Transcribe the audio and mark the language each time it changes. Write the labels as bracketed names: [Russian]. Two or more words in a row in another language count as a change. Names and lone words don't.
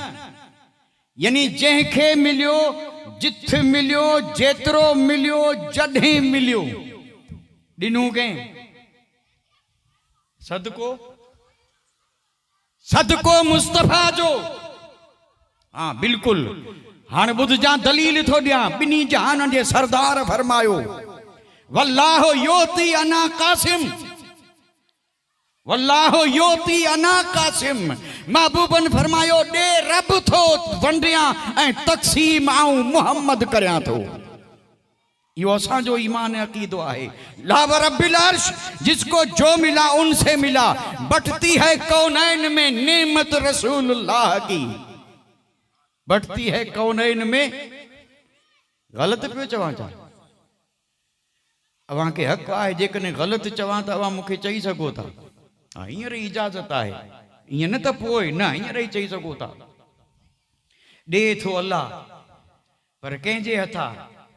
[Sindhi] यानी जंहिंखे मिलियो, जिथ मिलियो, जेतिरो मिलियो, जॾहिं मिलियो, ॾिनू कंहिं? सदको, सदको मुस्तफ़ा जो। हाँ बिल्कुलु। हाणे ॿुधजां, दलील थो ॾियां। ॿिन्ही जहान जे सरदार फरमायो, [Arabic] والله يعطي أنا قاسم، والله يعطي أنا قاسم. [Sindhi] महबूबन फरमायो, ॾे रब थो वंडियां ऐं तक़सीम आऊं मुहम्मद करियां थो। इहो असांजो ईमान अक़ीदो आहे। [Arabic] لا ورب العرش, [Urdu] جس کو جو ملا ان سے ملا، بٹتی ہے کونین میں نعمت رسول اللہ کی، بٹتی ہے کونین میں. [Sindhi] ग़लति पियो चवां छा? अवां खे हक़ आहे, जेकॾहिं ग़लति चवां त अवां मूंखे चई सघो था। हा, हींअर इजाज़त आहे, ईअं न त पोइ न, हींअर ई चई सघो था। ॾे थो अल्लाह, पर कंहिंजे हथां?